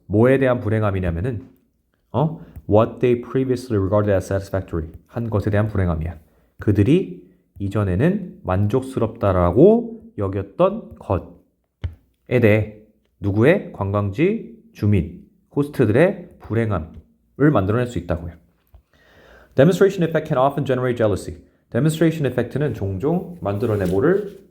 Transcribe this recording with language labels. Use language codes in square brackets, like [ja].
[ko] 뭐에 대한 불행함이냐면은 [en] what they previously regarded as satisfactory [ko] 한 것에 대한 불행함이야. 그들이 이전에는 만족스럽다라고 여겼던 것에 대해 누구의? 관광지 주민, 호스트들의 불행함을 만들어낼 수 있다고요. [en] Demonstration effect can often generate jealousy. [ko] Demonstration effect는 종종 만들어내 뭐를?